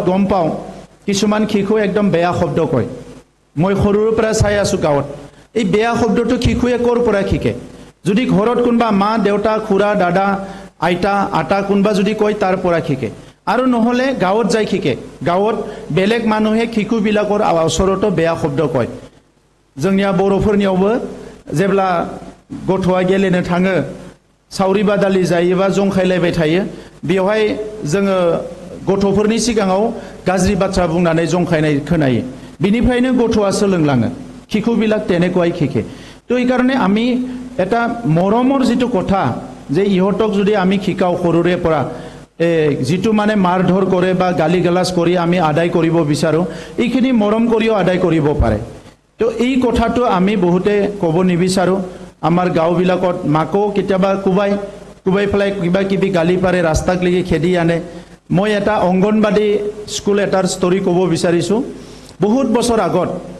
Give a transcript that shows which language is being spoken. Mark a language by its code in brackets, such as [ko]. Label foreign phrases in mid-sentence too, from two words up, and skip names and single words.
[as] গম পাওঁ কিছুমান শিশু একদম বেয়া শব্দ কয় মই সৰুৰ পৰা চাই আছো গাঁৱত এই বেয়া শব্দটো শিশুৱে কৰ পৰা শিকে যদি ঘৰত কোনবা মা দেউতা খুৰা দাদা আইতা আটা কোনবা যদি কয় তাৰ পৰা শিকে আৰু নহলে গাঁৱত যাই শিকে গাঁৱত বেলেগ মানুহে শিশু বিলাকৰ ওচৰতো বেয়া শব্দ কয় [brx] जोंनिया बर'फोरनियावबो जेब्ला गथ'आ गेलेनो थाङो सावरि बादालि जायोबा जंखायलायबाय थायो बेवहाय जोङो गथ'फोरनि सिगाङाव गाज्रि बाथ्रा बुंनानै जंखायनाय खोनायो बिनिफ्रायनो गथ'आ सोलोंलाङो [as] শিশুবিলাক তেনেকুৱাই শিকে তো এই কাৰণে আমি এটা মৰমৰ যেটো কথা যে ইহতক যদি আমি শিকাও সৰুৰে পৰা যেটো মানে মাৰধৰ কৰে বা গালি গালাজ কৰি আমি আদায় কৰিব বিচাৰো এইখিনি মৰম কৰিও আদায় কৰিব পাৰে তো এই কথাটো আমি বহুতে ক'ব নিবিচাৰো আমাৰ গাঁওবিলাকত মাকো কেতিয়াবা কুবাই ফলাই কিবা কিবি গালি পাৰে ৰাস্তাক লাগি খেদি আনে মই এটা অংগনবাদী স্কুল এটাৰ ষ্টৰী ক'ব বিচাৰিছো বহুত বছৰ আগত